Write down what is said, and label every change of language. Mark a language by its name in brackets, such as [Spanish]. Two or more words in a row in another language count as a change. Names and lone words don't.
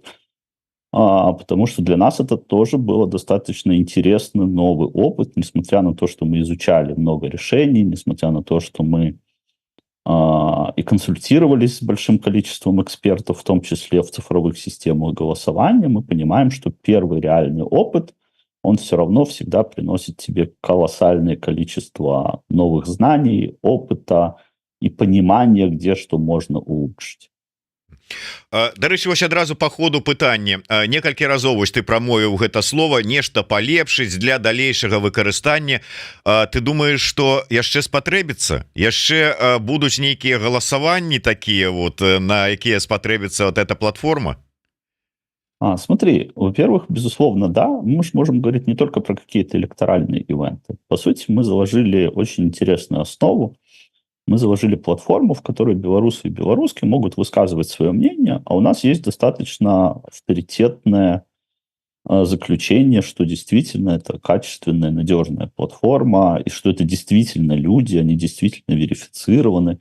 [Russian] Потому что для нас это тоже было достаточно интересный новый опыт, несмотря на то, что мы изучали много решений, несмотря на то, что мы и консультировались с большим количеством экспертов, в том числе в цифровых системах голосования, мы понимаем, что первый реальный опыт, он все равно всегда приносит тебе колоссальное количество новых знаний, опыта и понимания, где что можно улучшить. [Belarusian] Дарэчы, вось адразу [Russian] по ходу [Belarusian] пытання некалькі разоў вось ты прамовіў гэта слово нешта палепшыць для далейшага выкарыстання. Ты думаеш, што яшчэ спатрэбіцца, яшчэ будуць нейкія галасаванні такія вот, на якія спатрэбіцца [Russian] вот эта [Belarusian] платформа? [Russian] Смотри, во-первых, безусловно, да, мы же можем говорить не только про какие-то электоральные ивенты. По сути, мы заложили очень интересную основу. Мы заложили платформу, в которой белорусы и белоруски могут высказывать свое мнение, а у нас есть достаточно авторитетное заключение, что действительно это качественная, надежная платформа, и что это действительно люди, они действительно верифицированы.